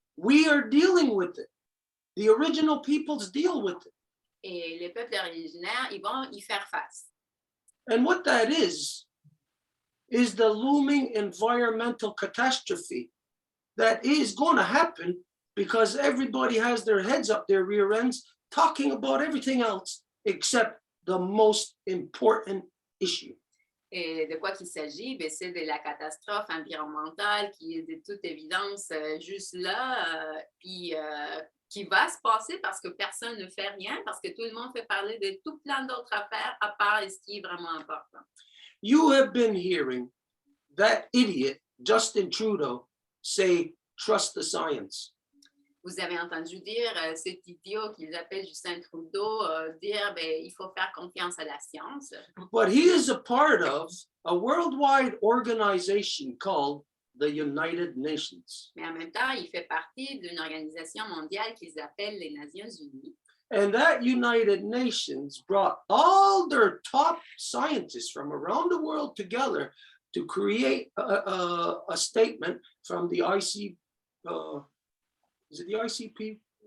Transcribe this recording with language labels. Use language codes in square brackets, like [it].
[en] We are dealing with it. The original peoples deal with it. [fr] Et les peuples originaires, ils vont y faire face. [en] And what that is the looming environmental catastrophe that is going to happen because everybody has their heads up their rear ends talking about everything else except the most important issue. [fr] Et de quoi qu'il s'agit? Ben, c'est de la catastrophe environnementale qui est de toute évidence juste là, puis qui va se passer parce que personne ne fait rien, parce que tout le monde fait parler de tout plein d'autres affaires à part ce qui est vraiment important. [en] You have been hearing that idiot, Justin Trudeau, say, trust the science. [fr] Vous avez entendu dire cet idiot qu'ils appellent Justin Trudeau dire ben, il faut faire confiance à la science. [en] But he is a part of a worldwide organization called the United Nations. [fr] Mais en même temps, il fait partie d'une organisation mondiale qu'ils appellent les Nations Unies. [en] And that United Nations brought all their top scientists from around the world together to create a statement from the is it the ICP?